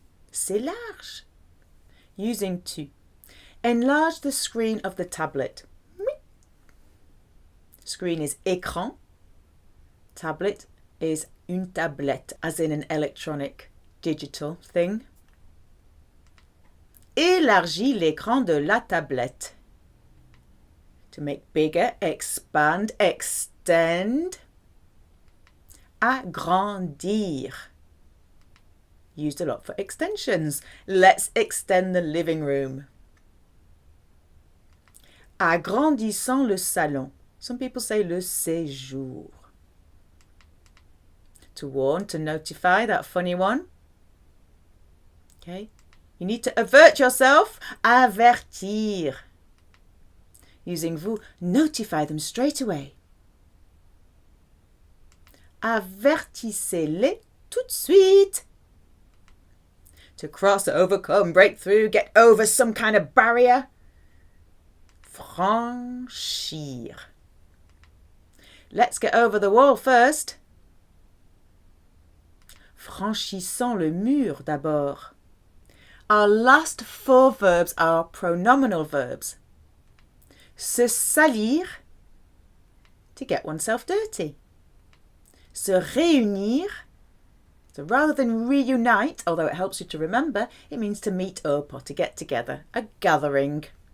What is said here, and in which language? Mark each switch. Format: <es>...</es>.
<fr>C'est large.</fr> <en>Using tu. Enlarge the screen of the tablet. Screen is écran. Tablet is une tablette, as in an electronic digital thing.</en> <fr>Élargis l'écran de la tablette.</fr> <en>To make bigger, expand, extend.</en> <fr>Agrandir.</fr> <en>Used a lot for extensions. Let's extend the living room.</en> <fr>Agrandissons le salon.</fr> <en>Some people say</en> <fr>le séjour.</fr> <en>To warn, to notify, that funny one. Okay. You need to avert yourself. Avertir. Using vous, notify them straight away.</en> <fr>Avertissez-les tout de suite.</fr> <en>To cross, overcome, break through, get over some kind of barrier. Franchir. Let's get over the wall first.</en> <fr>Franchissons le mur d'abord.</fr> <en>Our last 4 verbs are pronominal verbs. Se salir, to get oneself dirty. Se réunir, so rather than reunite, although it helps you to remember, it means to meet up or to get together, a gathering.</en>